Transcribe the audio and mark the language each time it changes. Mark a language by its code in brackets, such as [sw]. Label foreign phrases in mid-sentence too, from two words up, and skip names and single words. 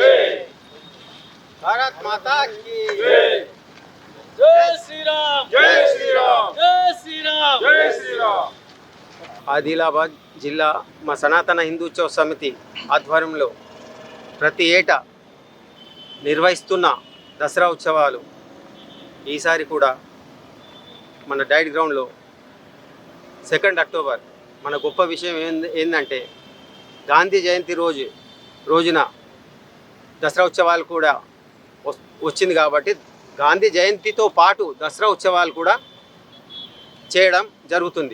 [hi] भारत माता की जय श्री राम जय श्री राम जय श्री राम जय श्री राम [te] ఆదిలాబాద్ జిల్లా మా సనాతన హిందూత్సవ సమితి ఆధ్వర్యంలో ప్రతి ఏటా నిర్వహిస్తున్న దసరా ఉత్సవాలు ఈసారి కూడా మన డైట్ గ్రౌండ్లో 2 అక్టోబర్ మన గొప్ప విషయం ఏంటంటే గాంధీ జయంతి రోజున దసరా ఉత్సవాలు కూడా వచ్చింది కాబట్టి గాంధీ జయంతితో పాటు దసరా ఉత్సవాలు కూడా చేయడం జరుగుతుంది।